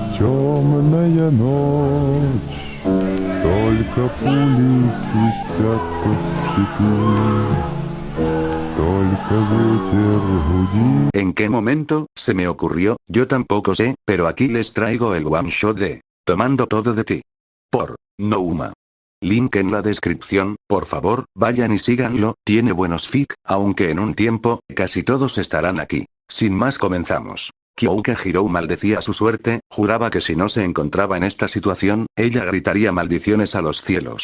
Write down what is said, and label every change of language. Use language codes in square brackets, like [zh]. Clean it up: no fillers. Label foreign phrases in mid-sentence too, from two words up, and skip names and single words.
[ru] Темная ночь, только пули свистят по степи, только ветер гудит. [es] ¿En qué momento se me ocurrió? Yo tampoco sé, pero aquí les traigo el [en] one shot [es] de Tomando todo de ti. Por Nouma. Link en la descripción, por favor, vayan y síganlo, tiene buenos fic, aunque en un tiempo, casi todos estarán aquí. Sin más comenzamos. Kyouka Hirou maldecía su suerte, juraba que si no se encontraba en esta situación, ella gritaría maldiciones a los cielos.